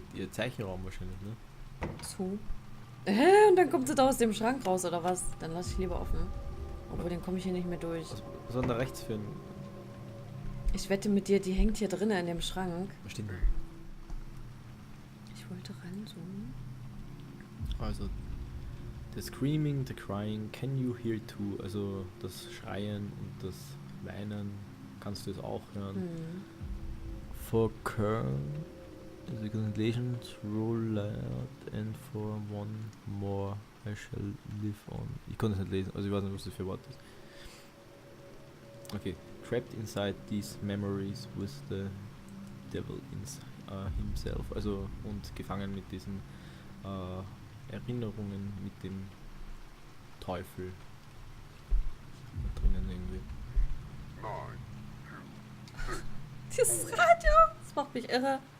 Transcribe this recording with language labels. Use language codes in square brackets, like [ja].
[de] Also ihr Zeichenraum wahrscheinlich, ne? So. Und dann kommt sie da aus dem Schrank raus, oder was? Dann lasse ich lieber offen. Obwohl, dann komme ich hier nicht mehr durch. Was war da rechts für ein... Ich wette mit dir, die hängt hier drinnen in dem Schrank. Was steht denn? Ich wollte ranzoomen. [en] Also, the screaming, the crying, can you hear too? [de] Also, das Schreien und das Weinen, kannst du es auch hören? [en] For the translations roll out and for one more I shall live on. [de] Ich konnte es nicht lesen, also ich weiß nicht, was das für Wort ist. Okay. [en] Trapped inside these memories with the devil himself. [de] Also, und gefangen mit diesen Erinnerungen mit dem Teufel da drinnen irgendwie. Dieses Radio, das macht mich irre.